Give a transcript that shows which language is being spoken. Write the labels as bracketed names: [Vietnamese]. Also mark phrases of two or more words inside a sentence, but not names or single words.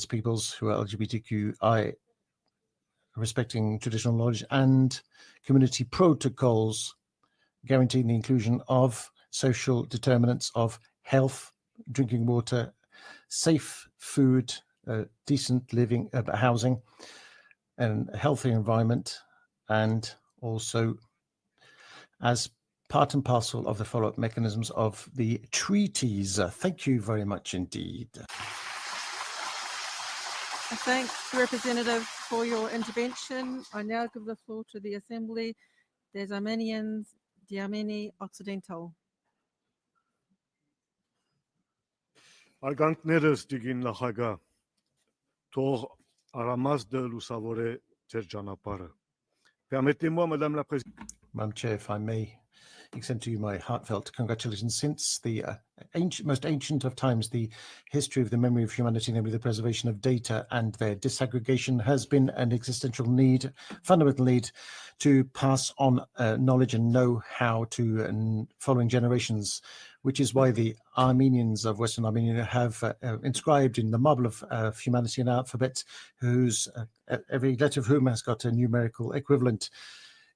[English] peoples who are LGBTQI, respecting traditional knowledge, and community protocols guaranteeing the inclusion of social determinants of health, drinking water, safe food, decent living, housing, and a healthy environment, and also as part and parcel of the follow-up mechanisms of the treaties. Thank you very much indeed. I thank the representative for your intervention. I now give the floor to the Assembly des Armenians d'Arménie Occidentale. [Armenian] Արգանդներս դիգին նախագահ, թող արամազդը լուսավորե ձեր ճանապարհը. [French] Permettez-moi, Madame la Présidente. [English] Madam Chair, if I may extend to you my heartfelt congratulations. Since the most ancient of times, the history of the memory of humanity, namely the preservation of data and their disaggregation, has been an existential need, fundamental need to pass on knowledge and know-how to following generations, which is why the Armenians of Western Armenia have inscribed in the marble of humanity an alphabet whose every letter of whom has got a numerical equivalent.